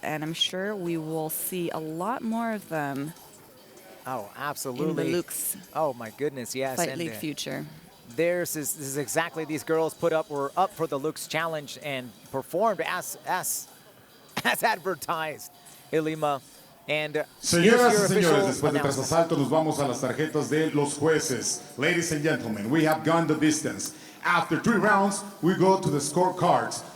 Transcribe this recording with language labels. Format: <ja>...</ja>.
<en>And I'm sure we will see a lot more of them. Oh, absolutely. In the LUX oh my goodness, yes. Fight League future. This is exactly these girls were up for the LUX challenge and performed as advertised, Elima. And</en> <es>señoras y señores, después de tras asalto nos vamos a las tarjetas de los jueces.</es> <en>Ladies and gentlemen, we have gone the distance. After 3 rounds, we go to the scorecards.</en>